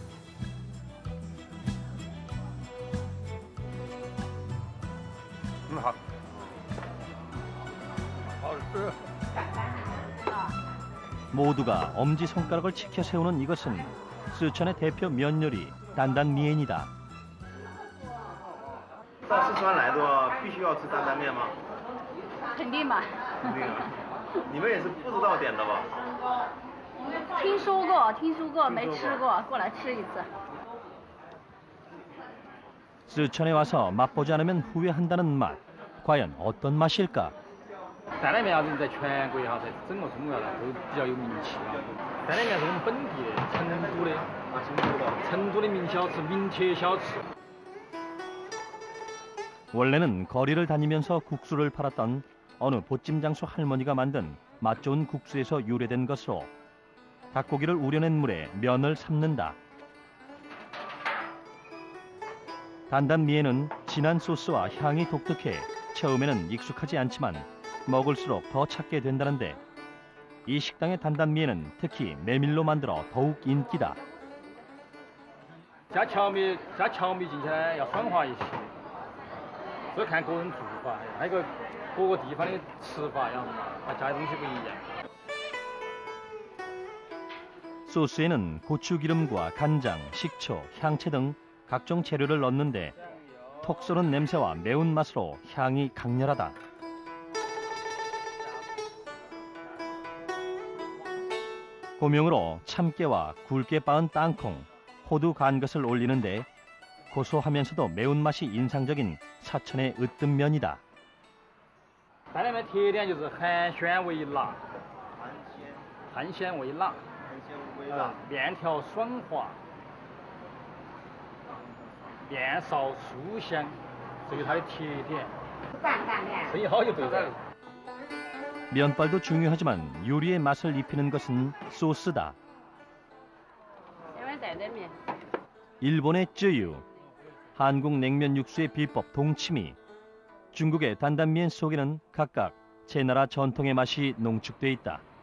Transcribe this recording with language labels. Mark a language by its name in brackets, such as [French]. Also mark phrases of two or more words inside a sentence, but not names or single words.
[Korean] 모두가 엄지손가락을 치켜 세우는 이것은 쓰촨의 대표 면 요리 担担面이다. [Chinese] 到四川来的必须要吃担担面吗？肯定嘛。肯定。你们也是不知道点的吧？听说过，没吃过，过来吃一次。 [Korean] 쓰촨에 와서 맛보지 않으면 후회한다는 맛. 과연 어떤 맛일까? [Chinese] 担担面啊，在全国也好，在整个中国来都比较有名气啊。担担面是我们本地的成都的名小吃，名铁小吃。 [Korean] 원래는 거리를 다니면서 국수를 팔았던 어느 보찜장수 할머니가 만든 맛 좋은 국수에서 유래된 것으로 닭고기를 우려낸 물에 면을 삶는다. 단단미에는 진한 소스와 향이 독특해 처음에는 익숙하지 않지만 먹을수록 더 찾게 된다는데 이 식당의 단단미에는 특히 메밀로 만들어 더욱 인기다. [Chinese] 加荞米进去呢要爽滑一些，这看个人做法，那个各个地方的吃法呀，它加的东西不一样。 [Korean] 소스에는 고추기름과 간장, 식초, 향채 등 각종 재료를 넣는데 톡 쏘는 냄새와 매운맛으로 향이 강렬하다. 고명으로 참깨와 굵게 빻은 땅콩, 호두 간 것을 올리는데 고소하면서도 매운맛이 인상적인 사천의 으뜸면이다. [Chinese] 担担面特点就是寒鲜为辣，汗鲜为辣，面条爽滑，面臊酥香，这是它的特点。生意好就对了。 [Korean] 면발도 중요하지만 요리의 맛을 입히는 것은 소스다. 일본의 쯔유, 한국 냉면 육수의 비법 동치미, 중국의 단단면 속에는 각각 제 나라 전통의 맛이 농축돼 있다.